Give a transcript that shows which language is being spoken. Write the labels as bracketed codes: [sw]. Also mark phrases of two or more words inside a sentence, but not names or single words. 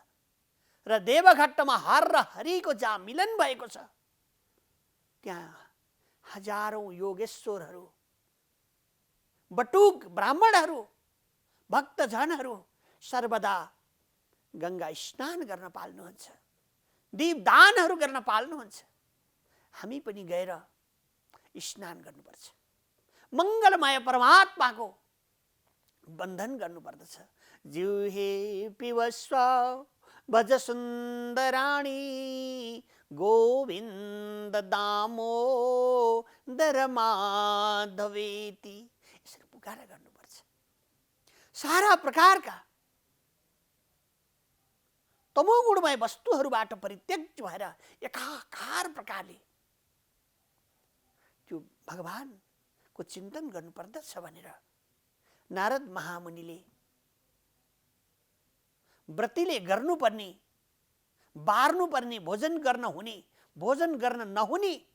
[ne] र देवघट्टमा हर र हरिको जहाँ मिलन भएको छ त्यहाँ हजारौं योगेश्वरहरू, बटुक ब्राह्मणहरू, भक्तजनहरू सर्वदा गंगा स्नान गर्न पाल्नुहुन्छ। दीपदानहरू गर्न पाल्नुहुन्छ। हामी पनि गएर स्नान गर्नुपर्छ। मंगलमय परमात्माको बन्धन गर्नुपर्दछ। [sa] जिह्वे पिबस्व भज सुन्दराणी गोविन्द दामोदर माधवेति [ne] यसरी पुकारा गर्नुपर्छ। सारा प्रकारका तमोगुणमय वस्तुहरूबाट परित्यक्त भएर एकाकार प्रकारले त्यो भगवानको चिन्तन गर्नुपर्दछ भनेर नारद महामुनिले व्रतीले गर्नुपर्ने, बार्नुपर्ने, भोजन गर्न हुने, भोजन गर्न नहुने